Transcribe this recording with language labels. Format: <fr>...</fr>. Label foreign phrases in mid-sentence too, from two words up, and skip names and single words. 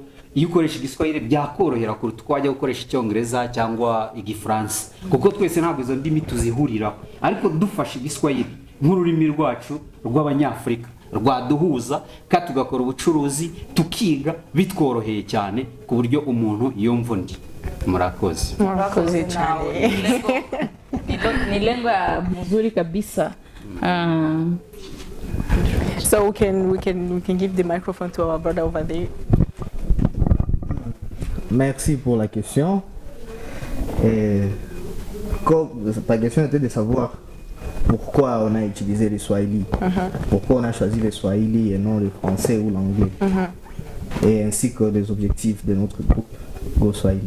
<rw>Iyo ukoresha igiswahili byakorohera kuruta uko wajya gukoresha icyongereza cyangwa igifaransa, kuko twese ntabwo izo ndimi tuzihuriraho. Ariko dufashe igiswahili nk'ururimi rwacu rw'Abanyafurika rwaduhuza, kandi tugakora ubucuruzi tukiga bitworoheye cyane ku buryo umuntu yumva undi. Murakoze cyane.</rw> <sw>Ni lengo ya mzuri kabisa.</sw> <en>So we can give the microphone to our brother over there.</en> <fr>Merci pour la question. Ta question était de savoir pourquoi on a utilisé le Swahili, pourquoi on a choisi le Swahili et non le français ou l'anglais, et ainsi que les objectifs de notre groupe Go Swahili.</fr>